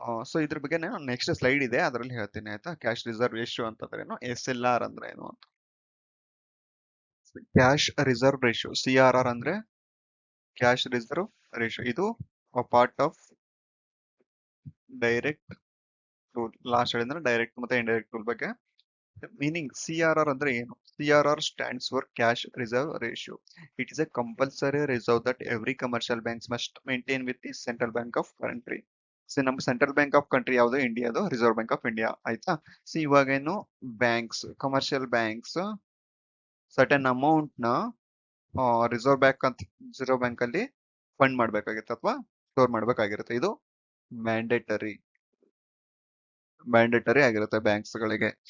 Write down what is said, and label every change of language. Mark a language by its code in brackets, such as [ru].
[kn] So ಇದ್ರ ಬಗ್ಗೆ ನಾನು ನೆಕ್ಸ್ಟ್ ಸ್ಲೈಡ್ ಇದೆ ಅದರಲ್ಲಿ ಹೇಳ್ತೀನಿ ಆಯ್ತಾ. ಕ್ಯಾಶ್ ರಿಸರ್ವ್ ರೇಷಿಯೋ ಅಂತಂದ್ರೆ ಏನು, SLR ಅಂದ್ರೆ ಏನು ಅಂತ. ಕ್ಯಾಶ್ ರಿಸರ್ವ್ ರೇಷಿಯೋ CRR ಅಂದ್ರೆ ಕ್ಯಾಶ್ ರಿಸರ್ವ್ ರೇಷಿಯೋ. ಇದು part of direct tool. Last ಹೇಳಿದ್ರೆ ಡೈರೆಕ್ಟ್ ಮತ್ತೆ ಇಂಡೈರೆಕ್ಟ್ ಟೂಲ್ ಬಗ್ಗೆ ಮೀನಿಂಗ್. CRR ಅಂದ್ರೆ ಏನು? [en] CRR stands for cash reserve ratio. It is a compulsory reserve that every commercial banks must maintain with the central bank of country. [kn] So ನಮ್ಮ central bank of country ಯಾವುದು? ಇಂಡಿಯಾದು reserve bank of India ಆಯ್ತಾ. So ಇವಾಗೇನು banks, commercial banks certain amount ನ reserve bank ಅಲ್ಲಿ fund ಮಾಡ್ಬೇಕಾಗಿರುತ್ತೆ ಅಥವಾ store ಮಾಡ್ಬೇಕಾಗಿರುತ್ತೆ. ಇದು mandatory ಆಗಿರುತ್ತೆ ಬ್ಯಾಂಕ್ಸ್ ಗಳಿಗೆ.